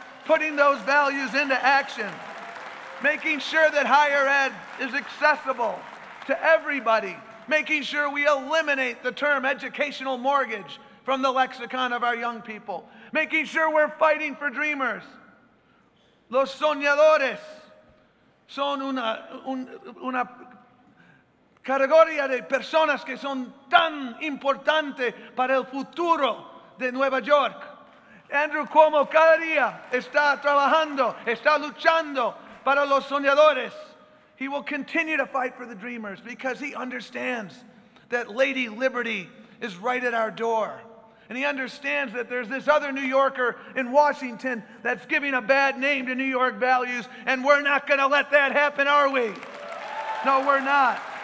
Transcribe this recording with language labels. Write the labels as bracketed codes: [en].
[en] Putting those values into action. Making sure that higher ed is accessible to everybody. Making sure we eliminate the term educational mortgage from the lexicon of our young people. Making sure we're fighting for dreamers. [es] Los soñadores son una categoría de personas que son tan importantes para el futuro de Nueva York. Andrew Cuomo cada día está trabajando, está luchando para los soñadores. [en] He will continue to fight for the dreamers because he understands that Lady Liberty is right at our door. And he understands that there's this other New Yorker in Washington that's giving a bad name to New York values, and we're not going to let that happen, are we? No, we're not.